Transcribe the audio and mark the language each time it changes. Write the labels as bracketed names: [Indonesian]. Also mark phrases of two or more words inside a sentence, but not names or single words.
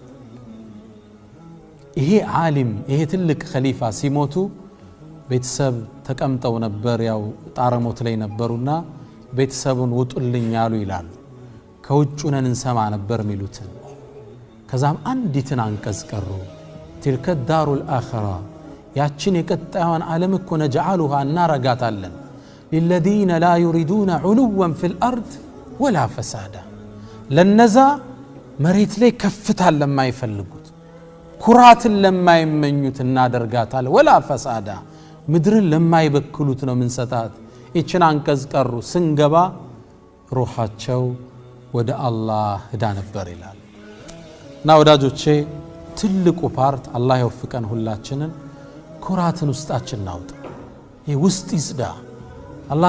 [Amharic] ይሄ ዓሊም ይሄ ትልቅ ኸሊፋ ሲሞቱ ቤተሰብ ተቀምጠው ነበር ያው ጣረሞት ላይ ነበሩና ቤተሰቡን ውጡልኝ ያሉ ይላሉ ከውጭ ነን እንሰማ ነበር ሚሉት ከዛም አንዲትን አንቀጽ ቀሩ [Arabic] تلك الدار الآخرة [Amharic] ያችን የቀጣዩን ዓለም እኮ ነجعلها እናረጋታለን [Arabic] للذين لا يريدون علوا في الأرض ولا فسادا [Amharic] ለነዛ መሬት ላይ ከፍታን ለማይፈልጉት ኩራትን ለማይመኙት እናደርጋታለን ولا فسادا ምድርን ለማይበክሉት ነው ምንሰጣት እቺን አንቀጽ ቀሩ ስንገባ ሩሃቸው ወደ አላህ ሄዳ ነበር ይላል እና ወዳጆቼ ትልቁ ፓርት አላህ ይወፍቀን ሁላችንን ኩራትን ውስጣችን ናውጥ ይሄ ውስጥ ይጽዳ አላህ